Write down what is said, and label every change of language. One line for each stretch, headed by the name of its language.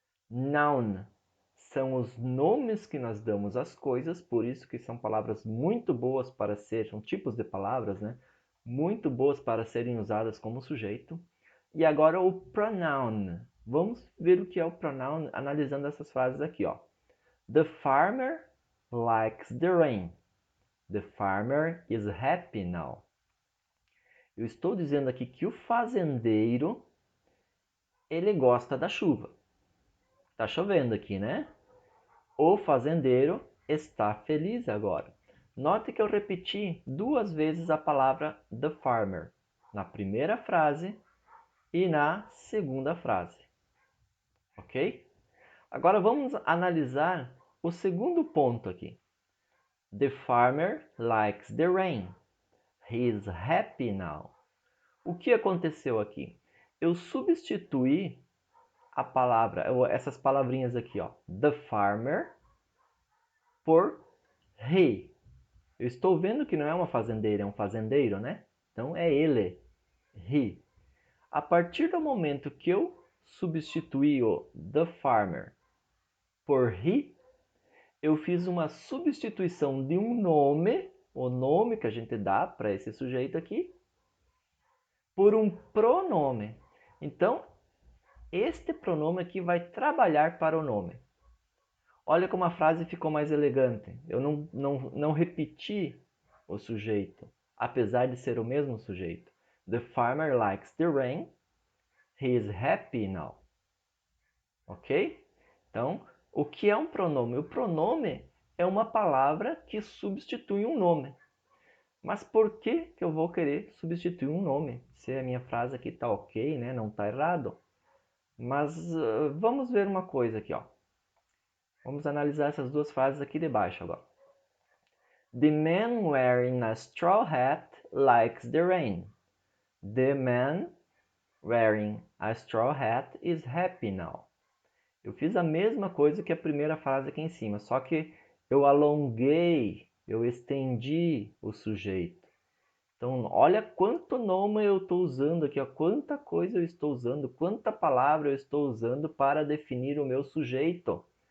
Portuguese: Noun são os nomes que nós damos às coisas, por isso que são palavras muito boas para ser, são tipos de palavras, né? Muito boas para serem usadas como sujeito. E agora o pronoun. Vamos ver o que é o pronoun analisando essas frases aqui, ó.
English: The farmer likes the rain. The farmer is happy now.
Portuguese: Eu estou dizendo aqui que o fazendeiro, ele gosta da chuva. Tá chovendo aqui, né? O fazendeiro está feliz agora. Note que eu repeti duas vezes a palavra the farmer, na primeira frase e na segunda frase. Ok? Agora vamos analisar o segundo ponto aqui.
English: The farmer likes the rain. He is happy now.
Portuguese: O que aconteceu aqui? Eu substituí a palavra, essas palavrinhas aqui, ó, the farmer por he. Eu estou vendo que não é uma fazendeira, é um fazendeiro, né? Então é ele, he. A partir do momento que eu substituí o the farmer por he, eu fiz uma substituição de um nome, o nome que a gente dá para esse sujeito aqui, por um pronome. Então, este pronome aqui vai trabalhar para o nome. Olha como a frase ficou mais elegante. Eu não repeti o sujeito, apesar de ser o mesmo sujeito.
English: The farmer likes the rain. He is happy now. Ok?
Portuguese: Então, o que é um pronome? O pronome é uma palavra que substitui um nome. Mas por que eu vou querer substituir um nome? Se a minha frase aqui está ok, né? Não está errado. Mas vamos ver uma coisa aqui, ó. Vamos analisar essas duas frases aqui de baixo agora.
English: The man wearing a straw hat likes the rain. The man wearing a straw hat is happy now.
Portuguese: Eu fiz a mesma coisa que a primeira frase aqui em cima, só que eu alonguei, eu estendi o sujeito. Então, olha quanto nome eu estou usando aqui, ó, quanta coisa eu estou usando, quanta palavra eu estou usando para definir o meu sujeito.